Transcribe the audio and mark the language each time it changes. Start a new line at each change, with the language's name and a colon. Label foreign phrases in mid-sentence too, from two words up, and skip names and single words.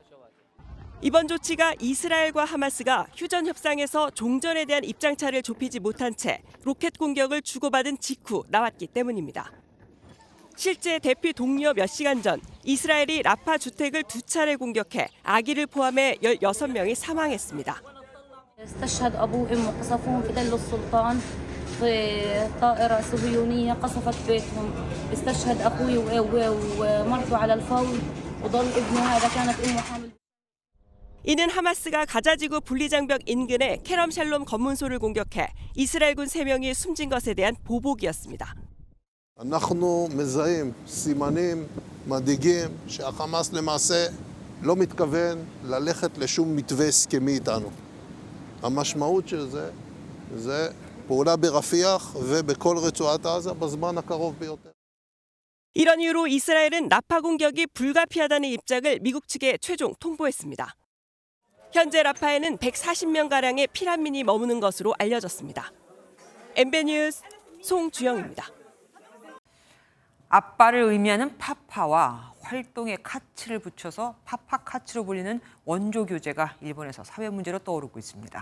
Korean: 이번 조치가 이스라엘과 하마스가 휴전 협상에서 종전에 대한 입장차를 좁히지 못한 채 로켓 공격을 주고받은 직후 나왔기 때문입니다. 실제 대피 독려 몇 시간 전 이스라엘이 라파 주택을 2차례 공격해 아기를 포함해 16명이 사망했습니다.
Arabic: استشهد أبوه وأمه قصفوهم في تل السلطان في طائرة صهيونية قصفت بيتهم استشهد أخوي ومرته على الفور وضل ابنه هذا كانت أمه حامل.
Korean: 이는 하마스가 가자지구 분리장벽 인근의 케럼 샬롬 검문소를 공격해 이스라엘군 3명이 숨진 것에 대한 보복이었습니다.
Hebrew: אנחנו מזהים סימנים מדאיגים שהחמאס למעשה לא מתכוון ללכת לשום מתווה הסכמי איתנו. המשמעות של זה פעולה ברפיח ובכל רצועת עזה בזמן הקרוב ביותר.
Korean: 이런 이유로 이스라엘은 라파 공격이 불가피하다는 입장을 미국 측에 최종 통보했습니다. 현재 라파에는 140명가량의 피난민이 머무는 것으로 알려졌습니다. MBN 뉴스 송주영입니다. 아빠를 의미하는 파파와 활동에 카츠를 붙여서 파파카츠로 불리는 원조 교제가 일본에서 사회 문제로 떠오르고 있습니다.